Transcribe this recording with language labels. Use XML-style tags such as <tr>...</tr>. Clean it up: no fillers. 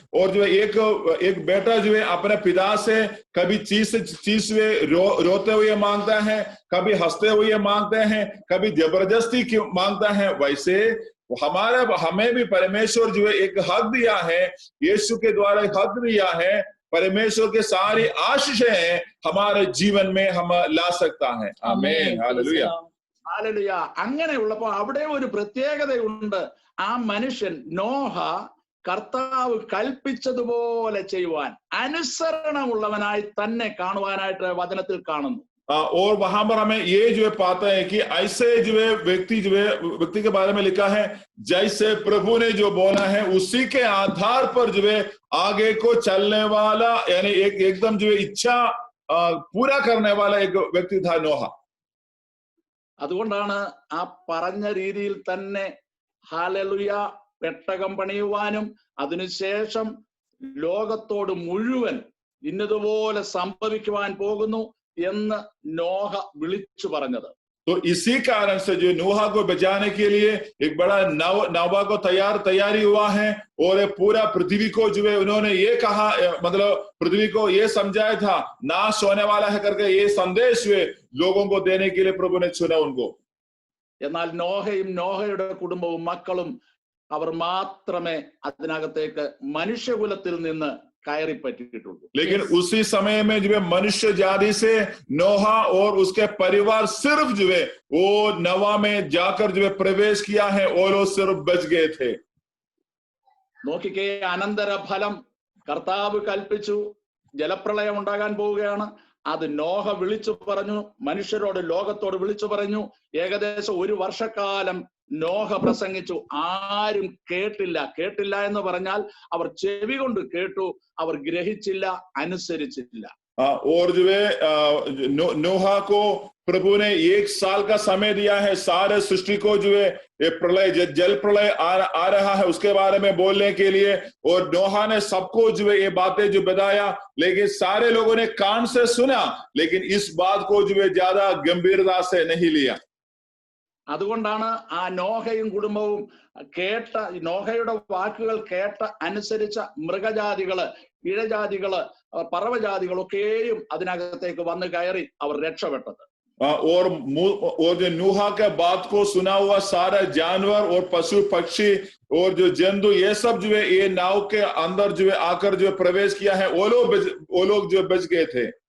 <hi>और जो है एक बेटा जो है अपने पिता से कभी चीज रोते हुए मांगता है, कभी हंसते हुए मांगते हैं, कभी जबरदस्ती क्यों मांगता है। वैसे हमें भी परमेश्वर जो है एक हक दिया है, यीशु के द्वारा हक दिया है। परमेश्वर के सारी आशीषें हमारे जीवन में हम ला सकता है। आमीन। हालेलुया।</hi> <ml>ഹല്ലേലൂയ. അങ്ങനെയുള്ളപ്പോൾ അവിടെ ഒരു പ്രത്യേകതയുണ്ട്. ആ മനുഷ്യൻ നോഹ കർത്താവ് കൽപ്പിച്ചതുപോലെ ചെയ്യുവാൻ അനുസരണമുള്ളവനായി തന്നെ കാണുവാനായിട്ട് വചനത്തിൽ കാണുന്നു.</ml> <hi>और वहां पर हमें ये जो है पाता है कि ऐसे जो है व्यक्ति के बारे में लिखा है जैसे प्रभु ने जो बोला है उसी के आधार पर जो है आगे को चलने वाला, यानी एकदम जो है इच्छा पूरा करने वाला एक व्यक्ति था नोहा।</hi> <ml>അതുകൊണ്ടാണ് ആ പറഞ്ഞ രീതിയിൽ തന്നെ ഹല്ലേലൂയ പെട്ടകം പണിയുവാനും അതിനുശേഷം ലോകത്തോട് മുഴുവൻ ഇന്നതുപോലെ സംഭവിക്കുവാൻ പോകുന്നു എന്ന് നോഹ വിളിച്ചു പറഞ്ഞത്.</ml> <hi>तो इसी कारण से जो नूहा को बचाने के लिए एक बड़ा नवा को तैयारी हुआ है। और पूरा पृथ्वी को जो है उन्होंने ये कहा, मतलब पृथ्वी को ये समझाया था नाश होने वाला है करके ये संदेश हुए लोगों को देने के लिए प्रभु ने चुना उनको।</hi> <ml>എന്നാൽ നോഹയും നോഹയുടെ കുടുംബവും മക്കളും അവർ മാത്രമേ അതിനകത്തേക്ക് മനുഷ്യകുലത്തിൽ നിന്ന് കയറി പറ്റിയിട്ടുള്ളൂ.</ml> <hi>लेकिन उसी समय में जो है मनुष्य जाति से नोहा और उसके परिवार सिर्फ जो है वो नवा में जाकर जो है प्रवेश किया है और वो सिर्फ बच गए थे।</hi> <ml>നോക്കിക്കേ, അനന്തര ഫലം കർത്താവ് കൽപ്പിച്ചു, ജലപ്രളയം ഉണ്ടാകാൻ പോവുകയാണ്. അത് നോഹ വിളിച്ചു പറഞ്ഞു, മനുഷ്യരോട് ലോകത്തോട് വിളിച്ചു പറഞ്ഞു. ഏകദേശം 1 വർഷക്കാലം നോഹ പ്രസംഗിച്ചു. ആരും കേട്ടില്ല എന്ന് പറഞ്ഞാൽ അവർ ചെവി കൊണ്ട് കേട്ടു, അവർ ഗ്രഹിച്ചില്ല, അനുസരിച്ചില്ല.</ml> <hi>और जो है नोहा को प्रभु ने 1 साल का समय दिया है सारे सृष्टि को जो है ये प्रलय जल प्रलय आ रहा है उसके बारे में बोलने के लिए। और नोहा ने सबको जो है ये बातें जो बताया, लेकिन सारे लोगों ने कान से सुना, लेकिन इस बात को जो है ज्यादा गंभीरता से नहीं लिया।</hi> <ml>അതുകൊണ്ടാണ് ആ നോഹയും കുടുംബവും നോഹയുടെ വാക്കുകൾ കേട്ട് അനുസരിച്ച മൃഗജാതികള്, ഇഴജാതികള്, പറവജാതികളൊക്കെയും അതിനകത്തേക്ക് വന്നു കയറി അവർ രക്ഷപ്പെട്ടത്.</ml> <hi>और जो नूहा के बात को सुना हुआ सारा जानवर और पशु पक्षी और जो जंतु ये सब जो है ये नाव के अंदर जो है आकर जो प्रवेश किया है वो लोग जो बच गए थे।</hi>